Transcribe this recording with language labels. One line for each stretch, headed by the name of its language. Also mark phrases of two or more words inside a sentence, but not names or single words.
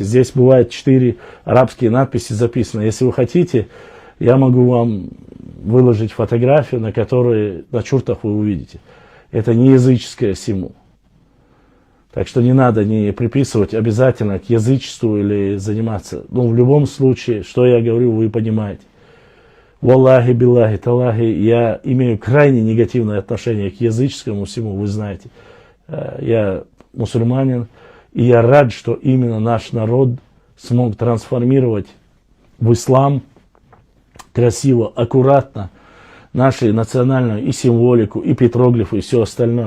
Russian: Здесь бывает 4 арабские надписи записаны. Если вы хотите, я могу вам выложить фотографию, на которой на чуртах вы увидите. Это не языческая символ. Так что не надо не приписывать обязательно к язычеству или заниматься. Ну, в любом случае, что я говорю, вы понимаете.
Arabic: والله بالله تالله,
Russian: я имею крайне негативное отношение к языческому всему, вы знаете. Я мусульманин, и я рад, что именно наш народ смог трансформировать в ислам красиво, аккуратно нашу национальную и символику, и петроглифы, и все остальное.